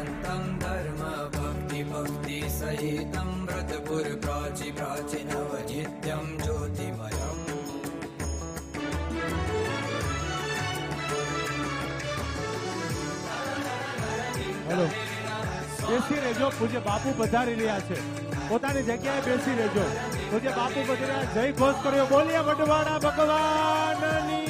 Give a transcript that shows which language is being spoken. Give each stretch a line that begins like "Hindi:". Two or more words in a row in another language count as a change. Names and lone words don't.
Sanskrit: तं धर्म भक्ति भक्ति सहितं व्रतपुर प्राची प्राचीनवजित्यं ज्योतिमयम्।
Gujarati: હેલો, બેસી રહેજો. પૂજ્ય બાપુ પધારી રહ્યા છે, પોતાની જગ્યાએ બેસી રહેજો. પૂજ્ય બાપુ પધાર્યા, જય ઘોષ કર્યો, બોલીએ વડવાડા ભગવાનની.